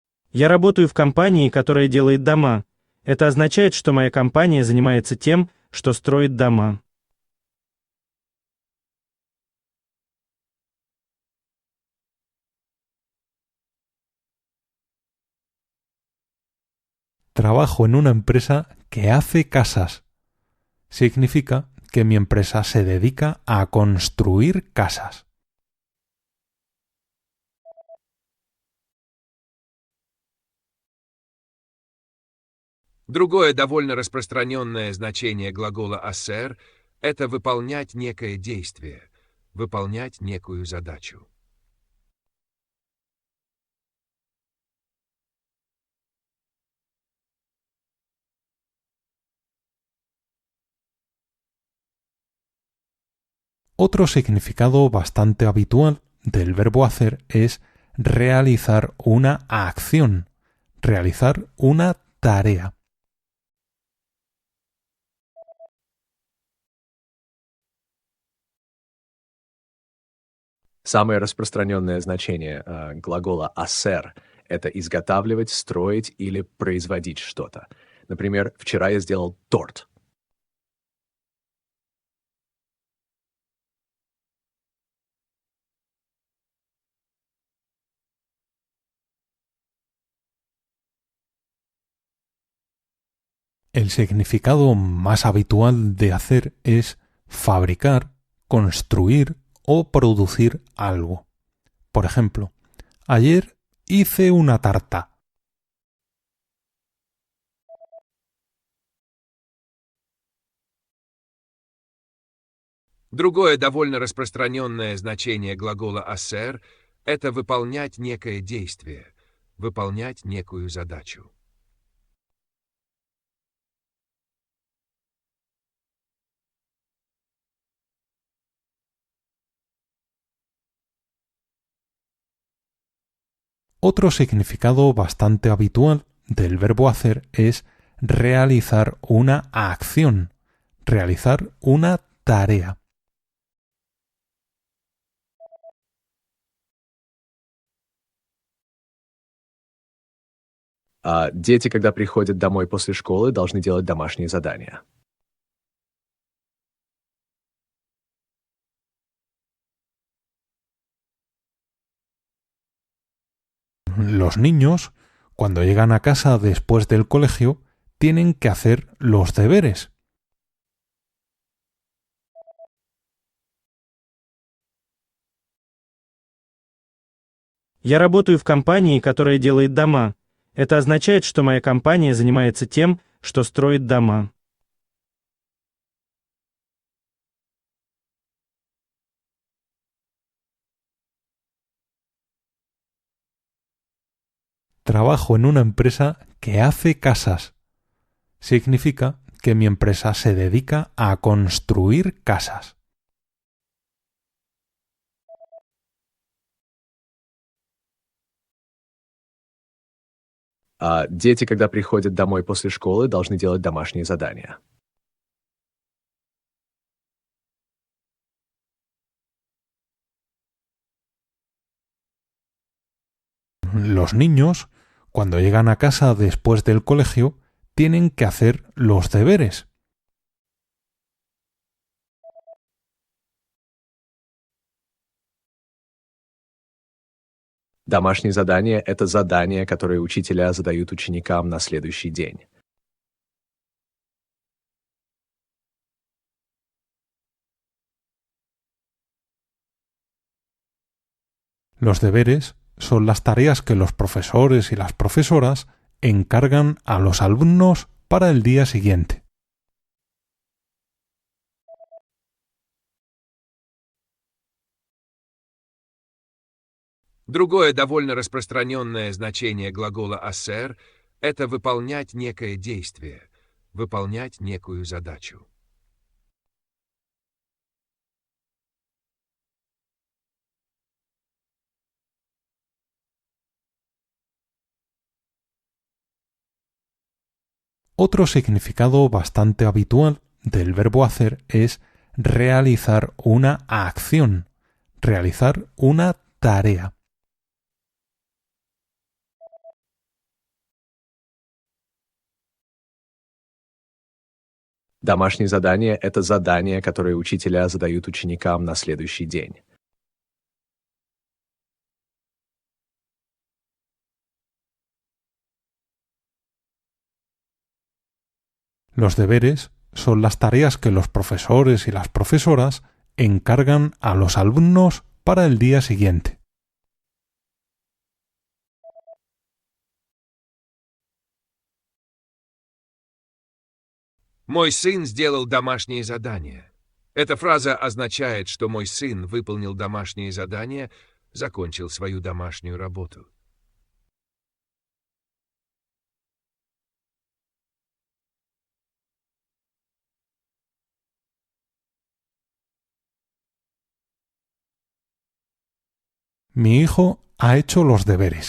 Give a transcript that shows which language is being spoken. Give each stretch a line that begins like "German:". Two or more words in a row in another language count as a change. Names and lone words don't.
Russian: Я работаю в компании, которая делает дома. Это означает, что моя компания занимается тем, что строит дома.
Spanish: Trabajo en una empresa que hace casas. Significa que mi empresa se dedica a construir casas.
Russian: Другое довольно распространенное значение глагола «асер» — это выполнять некое действие, выполнять некую задачу.
Spanish: Otro significado bastante habitual del verbo hacer es realizar una acción, realizar una tarea.
Russian: Самое распространенное значение глагола «асер» — это изготавливать, строить или производить что-то. Например, вчера я сделал торт.
Spanish: El significado más habitual de hacer es fabricar, construir o producir algo. Por ejemplo, ayer hice una tarta.
Russian: Другое довольно распространенное значение глагола «асер» — это выполнять некое действие, выполнять некую задачу.
Spanish: Otro significado bastante habitual del verbo hacer es realizar una acción, realizar una tarea.
Russian: Дети, когда приходят домой после школы, должны делать домашние задания.
Spanish: Los niños, cuando llegan a casa después del colegio, tienen que hacer los deberes.
Russian: Я работаю в компании, которая делает дома. Это означает, что моя компания занимается тем, что строит дома.
Spanish: Trabajo en una empresa que hace casas. Significa que mi empresa se dedica a construir casas.
Russian: Дети, когда приходят домой после школы, должны делать домашние задания.
Spanish: Los niños, cuando llegan a casa después del colegio, tienen que hacer los deberes.
Russian: Домашние задания — это задания, которые учителя задают ученикам на следующий день.
Spanish: Los deberes son las tareas que los profesores y las profesoras encargan a los alumnos para el día siguiente.
Russian: Другое довольно распространенное значение глагола «асер» — это выполнять некое действие, выполнять некую задачу.
Spanish: Otro significado bastante habitual del verbo hacer es realizar una acción, realizar una tarea.
Russian: Домашнее задание — это задание, которое учителя задают ученикам на следующий день.
Spanish: Los deberes son las tareas que los profesores y las profesoras encargan a los alumnos para el día siguiente.
Russian: Мой сын сделал домашнее задание. Эта фраза означает, что мой сын выполнил домашнее задание, закончил свою домашнюю работу.
Spanish: Mi hijo ha hecho los deberes.